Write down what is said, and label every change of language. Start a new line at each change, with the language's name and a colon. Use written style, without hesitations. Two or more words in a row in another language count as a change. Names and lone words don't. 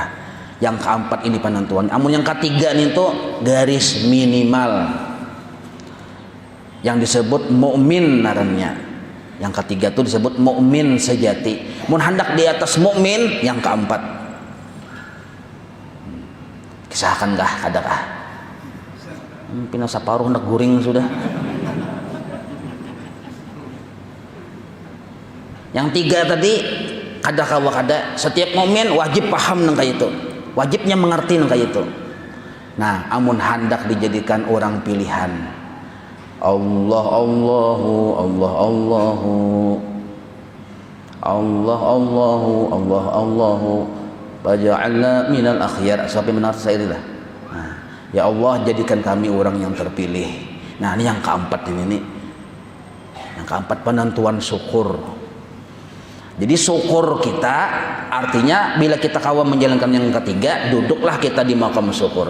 Banjar: Yang keempat ini penentuannya. Amun yang ketiga ini tuh garis minimal yang disebut mukmin narannya. Yang ketiga tuh disebut mukmin sejati. Mun hendak di atas mukmin yang keempat. Kisahkankah adakah? Pina saparuh hendak guring sudah. Yang 3 tadi kada kawa kada setiap mukmin wajib paham nang itu, wajibnya mengerti nang itu. Nah, amun hendak dijadikan orang pilihan,
Arabic: الله الله الله الله الله الله الله الله واجعلنا من الأخيار
Banjar: sampai benar saya itulah. Nah, ya Allah jadikan kami orang yang terpilih. Nah, ini yang keempat ini nih. Yang keempat penentuan syukur. Jadi syukur kita artinya bila kita kawan menjalankan yang ketiga, duduklah kita di makam syukur.